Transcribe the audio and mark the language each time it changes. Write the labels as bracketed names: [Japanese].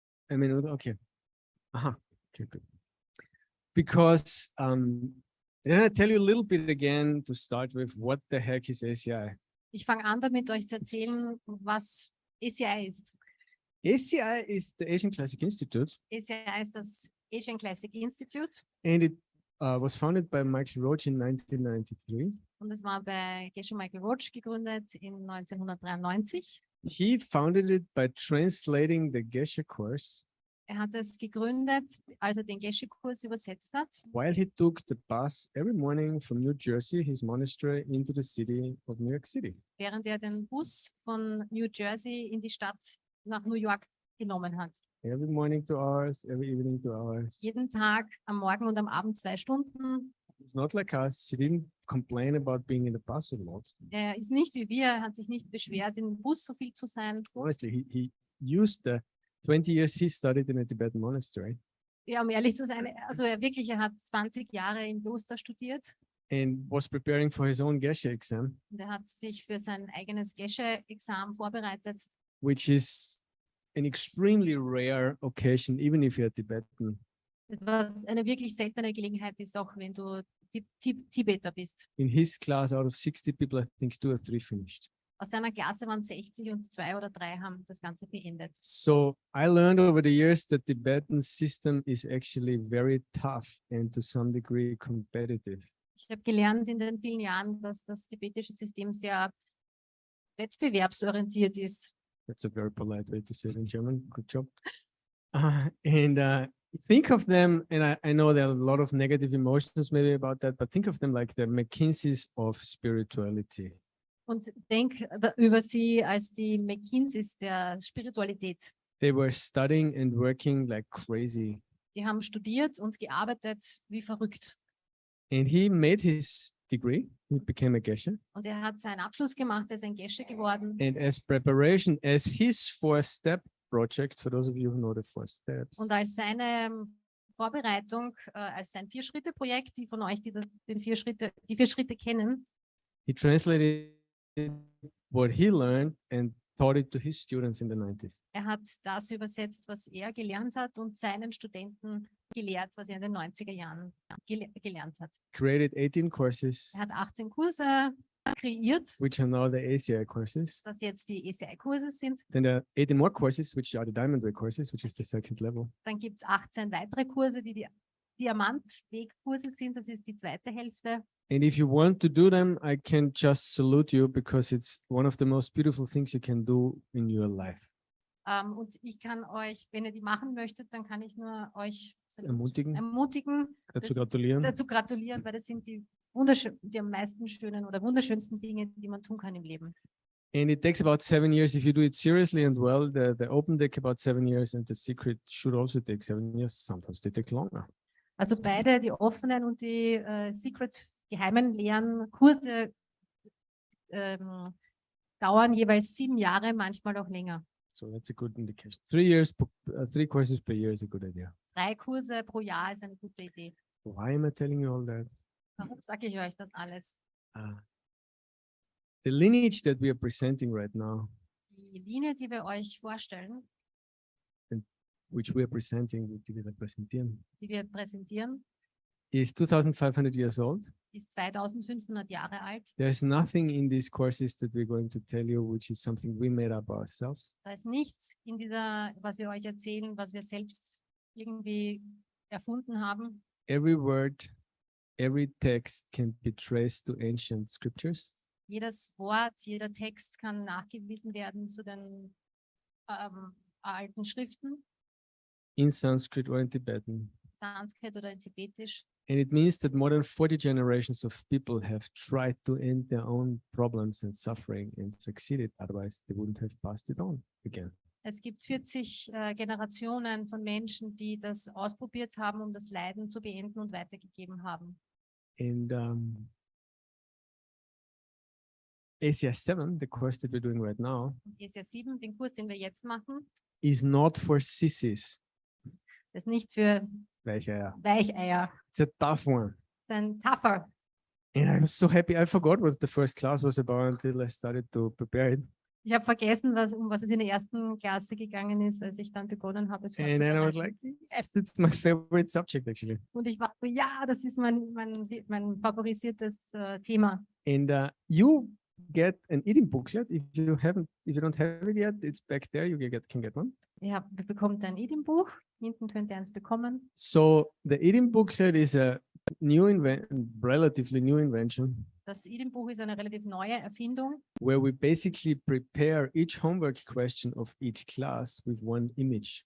[English] I mean, okay. Aha. Okay, good. Because then I tell you a little bit again to start with, what the heck is ACI? [German] Ich fange an, damit euch zu erzählen, was ACI ist. [English] ACI is the Asian Classic Institute, [German] ACI ist das Asian Classic Institute [English] and it was founded by Michael Roach in 1993. [German] und es war bei Geshe Michael Roach gegründet in 1993. [English] He founded it by translating the Geshe course [German] Er hat es gegründet, als er den Geshe-Kurs übersetzt hat, [English] while he took the bus every morning from New Jersey, his monastery, into the city of New York City. [German] während er den Bus von New Jersey in die Stadt nach New York genommen hat. [English] Every morning 2 hours, every evening 2 hours. [German] Jeden Tag, am Morgen und am Abend 2 Stunden. [English] It's not like us. He didn't complain about being in the bus so much. [German] Er ist nicht wie wir, er hat sich nicht beschwert, im Bus so viel zu sein. [English] Honestly, he used the 20 years he studied in a Tibetan monastery [German] Ja, um ehrlich zu sein, also er hat 20 Jahre im Kloster studiert [English] and was preparing for his own Geshe exam, [German] und er hat sich für sein eigenes Geshe-Examen vorbereitet, [English] which is an extremely rare occasion, even if you're Tibetan. [German] was eine wirklich seltene Gelegenheit ist, auch wenn du Tibeter bist. [English] In his class, out of 60 people, I think 2 or 3 finished. [German] Aus seiner Klasse waren 60 und 2 oder 3 haben das Ganze beendet. [English] So I learned over the years that Tibetan system is actually very tough and to some degree competitive. [German] Ich habe gelernt in den vielen Jahren, dass das tibetische System sehr wettbewerbsorientiert ist. [English] That's a very polite way to say it in German. Good job. And think of them, and I know there are a lot of negative emotions maybe about that, but think of them like the McKinseys of spirituality. [German] Und denk über sie als die McKinseys der Spiritualität. [English] They were studying and working like crazy. [German] Die haben studiert und gearbeitet wie verrückt. [English] And he made his degree. He became a Geshe. [German] Und er hat seinen Abschluss gemacht, er ist ein Geshe geworden. [English] And as preparation, as his 4-step project, for those of you who know the 4 steps, [German] Und als seine Vorbereitung, als sein 4-Schritte-Projekt, die von euch, die die 4 Schritte kennen, [English] he translated what he learned and taught it to his students in the 90s. [German] er hat das übersetzt, was er gelernt hat und seinen Studenten gelehrt, was er in den 90er Jahren gelernt hat. [English] Created 18 courses, [German] Er hat 18 Kurse kreiert, [English] which are now the ACI courses. [German] was jetzt die ACI-Kurse sind. [English] Then there are 18 more courses, which are the Diamond Way courses, which is the 2nd level. [German] Dann gibt es 18 weitere Kurse, die Diamantwegkurse sind, das ist die zweite Hälfte. [English] And if you want to do them, I can just salute you because it's one of the most beautiful things you can do in your life. [German] Und ich kann euch, wenn ihr die machen möchtet, dann kann ich nur euch Ermutigen, ermutigen, dazu gratulieren. dazu gratulieren, weil das sind die am meisten schönen oder wunderschönsten Dinge, die man tun kann im Leben. [English] And it takes about 7 years if you do it seriously and well. The open take about 7 years, and the secret should also take 7 years. Sometimes they take longer. [German] Also beide, die offenen und die Secret geheimen Lehren, Kurse dauern jeweils 7 Jahre, manchmal auch länger. [English] So that's a good indication. 3 years, 3 courses per year is a good idea. [German] 3 Kurse pro Jahr ist eine gute Idee. [English] Why am I telling you all that? [German] Warum sage ich euch das alles? [English] The lineage that we are presenting right now, [German] Die Linie, die wir euch vorstellen, [English] which we are presenting, [German] die wir präsentieren, die wir präsentieren, [English] is 2,500 years old. [German] ist 2500 Jahre alt. [English] There's nothing in these courses that we're going to tell you, which is something we made up ourselves. [German] Da ist nichts in dieser, was wir euch erzählen, was wir selbst irgendwie erfunden haben. [English] Every word, every text can be traced to ancient scriptures. [German] Jedes Wort, jeder Text kann nachgewiesen werden zu den alten Schriften, [English] In Sanskrit or in Tibetan. [German] Sanskrit oder in Tibetisch. [English] And it means that more than 40 generations of people have tried to end their own problems and suffering and succeeded. Otherwise, they wouldn't have passed it on again. [German] Es gibt 40 Generationen von Menschen, die das ausprobiert haben, um das Leiden zu beenden und weitergegeben haben. [English] And ACI 7, the course that we're doing right now, [German] Und ACI 7, den Kurs, den wir jetzt machen, [English] is not for sissies. [German] das ist nicht für Weicheier. Weicheier. [English] It's a tough one. [German] Das ist ein tougher. [English] And I was so happy. I forgot what the first class was about until I started to prepare it. [German] Ich habe vergessen, um was es in der ersten Klasse gegangen ist, als ich dann begonnen habe, es [English] And then I was [German] vorzubereiten. [English] like, yes, it's my favorite subject actually. [German] Und ich war so, ja, das ist mein favorisiertes Thema. [English] And you get an eating booklet. If you don't have it yet, it's back there. You can get one. [German] Ihr bekommt ein Eating-Buch. Hinten könnt ihr eins bekommen. [English] So the eating booklet is a relatively new invention [German] Das Eating-Buch ist eine relativ neue Erfindung, [English] where we basically prepare each homework question of each class with one image.